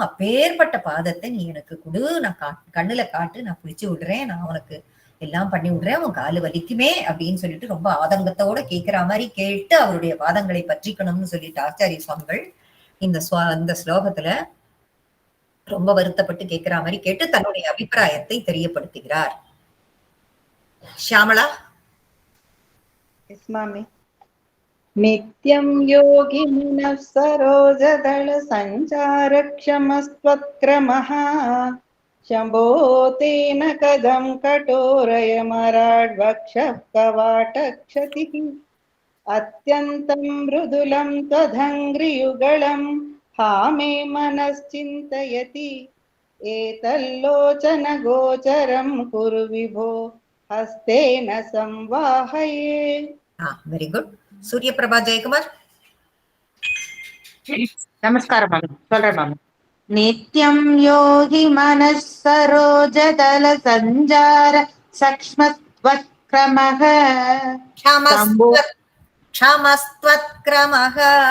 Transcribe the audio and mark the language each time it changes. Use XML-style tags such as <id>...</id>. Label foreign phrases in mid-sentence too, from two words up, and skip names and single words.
<ta>அப்பேற்பட்ட பாதத்தை நீ எனக்கு கொடு, நான் கண்ணுல காட்டு, நான் பிடிச்சு விடுறேன், நான் உனக்கு எல்லாம் பண்ணி விடுறேன், உன் காலு வலிக்குமே அப்படின்னு சொல்லிட்டு ரொம்ப ஆதங்கத்தோட கேட்கிற மாதிரி கேட்டு அவருடைய பாதங்களை பற்றிக்கணும்னு சொல்லிட்டு ஆச்சாரிய சுவாமிகள் இந்த ஸ்லோகத்துல ரொம்ப வருத்தப்பட்டு கேட்கிற மாதிரி கேட்டு தன்னுடைய அபிப்பிராயத்தை தெரியப்படுத்துகிறார். ஷியாமளா.</ta> <sa>स्मामि नित्यं योगिनः सरोजदल सञ्चारक्षमस्त्वत्क्रमः शम्भो तेन कदं कठोरयमराड्वक्षः कवाटक्षतिः अत्यन्तं मृदुलं त्वदङ्घ्रियुगलं हा मे मनश्चिन्तयति एतल्लोचनगोचरं कुरु विभो हस्तेन संवाहये.</sa> <en>very good.</en> <ta>சூரிய பிரபா ஜெயக்குமார். நமஸ்காரம் மேம், சொல்றேன் மேம்.</ta> <sa>नित्यं योगि मनसरोजदल सञ्चार सक्ष्मत्वक्रमः क्षमस्त्वत्क्रमः</sa>